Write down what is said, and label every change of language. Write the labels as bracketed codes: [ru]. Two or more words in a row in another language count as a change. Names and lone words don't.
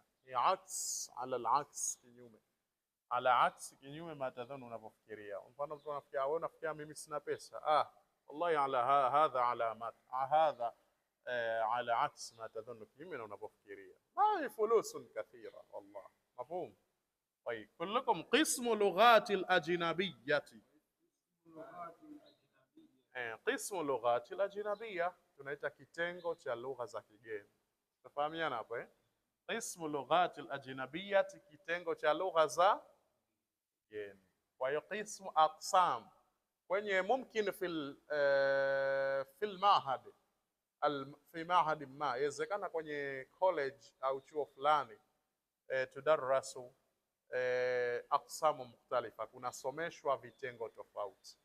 [ar] Ni عكس على العكس, kinyume. على عكس, kinyume, ما تظن, unavyofikiria. [sw] Mfano mtu anafikiria wewe, unafikiria mimi sina pesa, [ar] والله على هذا علامة هذا على عكس ما تظن, [sw] kinyume na unavyofikiria. [ar] ما فلوس كثيرة والله. مفهوم? طيب كلكم قسم لغات الأجنبية. قسم لغات الأجنبية [sw] tunaita kitengo cha lugha za kigeni. Tafahamiana hapo [ar] قسم لغات الأجنبية, [sw] kitengo cha lugha za kigeni. Kwa hiyo [ar] قسم أقسام [sw] kwenye [ar] ممكن في المعهد في معهد ما, [sw] yawezekana kwenye college au chuo fulani [ar] تدرس أقسام مختلفة, [sw] kunasomeshwa vitengo tofauti.